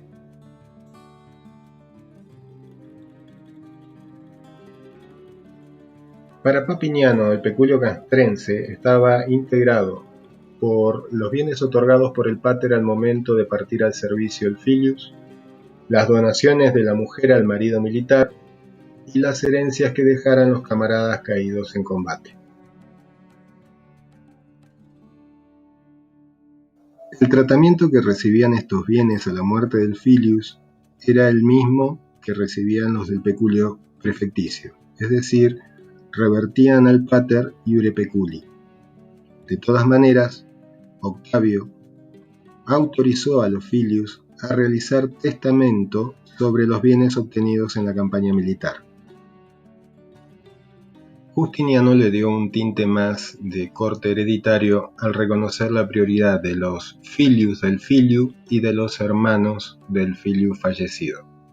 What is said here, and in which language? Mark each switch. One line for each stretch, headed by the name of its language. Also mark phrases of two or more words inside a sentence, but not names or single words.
Spanish: Para Papiniano, el peculio castrense estaba integrado por los bienes otorgados por el pater al momento de partir al servicio el filius, las donaciones de la mujer al marido militar y las herencias que dejaran los camaradas caídos en combate. El tratamiento que recibían estos bienes a la muerte del filius era el mismo que recibían los del peculio prefecticio, es decir, revertían al pater
Latin: iure peculi.
Spanish: De todas maneras, Octavio autorizó a los filius a realizar testamento sobre los bienes obtenidos en la campaña militar. Justiniano le dio un tinte más de corte hereditario al reconocer la prioridad de los filius del filiu y de los hermanos del filiu fallecido.